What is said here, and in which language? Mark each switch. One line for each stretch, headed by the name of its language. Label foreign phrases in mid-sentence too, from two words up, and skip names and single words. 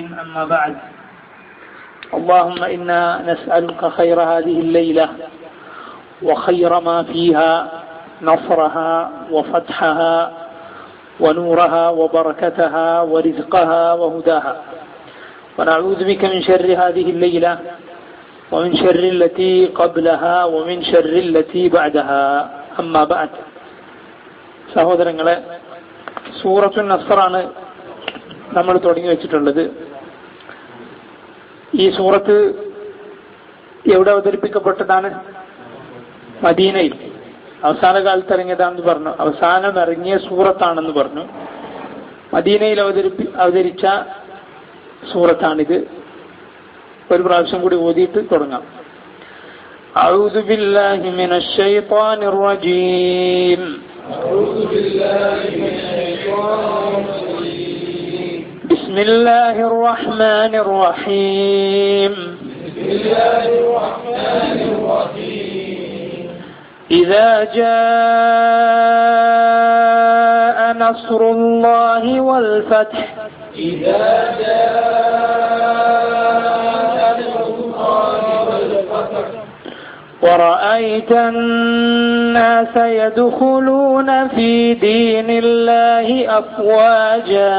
Arabic: أما بعد، اللهم إنا نسألك خير هذه الليلة وخير ما فيها، نصرها وفتحها ونورها وبركتها ورزقها وهداها، ونعوذ بك من شر هذه الليلة ومن شر التي قبلها ومن شر التي بعدها. أما بعد.
Malayalam: സഹോദരങ്ങളെ, സൂറത്തുൻ നസ്റാണ് നമ്മൾ തുടങ്ങി വെച്ചിട്ടുള്ളത്. ഈ സൂറത്ത് എവിടെ അവതരിപ്പിക്കപ്പെട്ടതാണ്? മദീനയിൽ അവസാന കാലത്ത് ഇറങ്ങിയതാണെന്ന് പറഞ്ഞു. അവസാനം ഇറങ്ങിയ സൂറത്താണെന്ന് പറഞ്ഞു. മദീനയിൽ അവതരിച്ച സൂറത്താണിത്. ഒരു പ്രാവശ്യം കൂടി ഓതിയിട്ട് തുടങ്ങാം.
Arabic: أعوذ بالله من الشيطان الرجيم. بسم الله الرحمن الرحيم. إذا جاء نصر الله والفتح. إذا جاء نصر الله والفتح ورأيت الناس يدخلون في دين الله أفواجا.